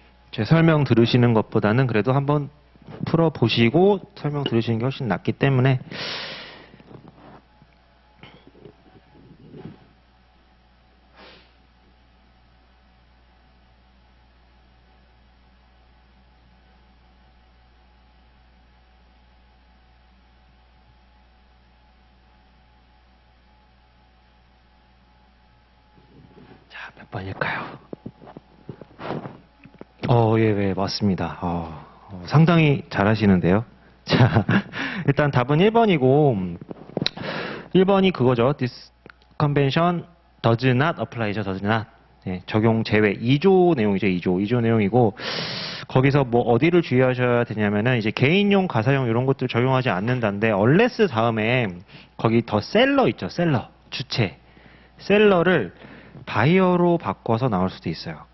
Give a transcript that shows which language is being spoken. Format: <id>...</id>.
<ko>제 설명 들으시는 것보다는 그래도 한번 풀어보시고 설명 들으시는 게 훨씬 낫기 때문에 자, 몇 번일까요? 예, 맞습니다. 상당히 잘하시는데요. 자, 일단 답은 1번이고, 1번이 그거죠.</ko> <en>This convention does not apply죠. does not.</en> <ko>네, 적용 제외. 2조 내용이죠. 2조 내용이고, 거기서 뭐 어디를 주의하셔야 되냐면은 이제 개인용, 가사용 이런 것들 적용하지 않는다는데, unless 다음에 거기 더 셀러 있죠. 셀러. 주체. 셀러를 바이어로 바꿔서 나올 수도 있어요.</ko>